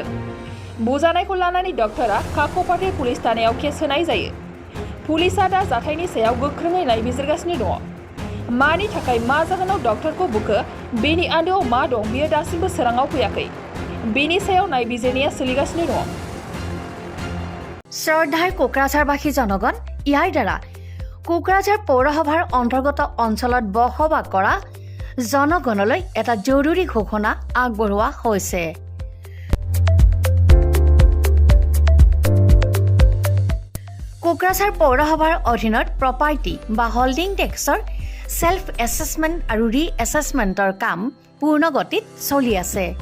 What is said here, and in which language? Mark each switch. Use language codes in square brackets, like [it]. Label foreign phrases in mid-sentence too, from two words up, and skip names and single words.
[brx] बुजानायखौ लानानै डक्टरा काक'पाटी पुलिस थानायाव केस होनाय जायो। पुलिसआ दा जाथायनि सायाव गोख्रोङै नायबिजिरगासिनो दङ। मानि थाखाय मा जाहोनाव डक्टरखौ बुखो बेनि आन्दोआव मा दं बेयो दासिमबो सोराङाव फैयाखै। बेनि सायाव नायबिजिरनाया सोलिगासिनो दङ। [as] শ্ৰদ্ধাৰ কোকৰাঝাৰবাসী জনগণ, ইয়াৰ দ্বাৰা কোকৰাঝাৰ পৌৰসভাৰ অন্তৰ্গত অঞ্চলত বসবাস কৰা জনগণলৈ এটা জৰুৰী ঘোষণা আগবঢ়োৱা হৈছে। কোকৰাঝাৰ পৌৰসভাৰ অধীনত প্ৰপাৰ্টি বা [en] holding tax self assessment [as] আৰু ৰি এছেছমেণ্টৰ কাম পূৰ্ণ গতিত চলি আছে।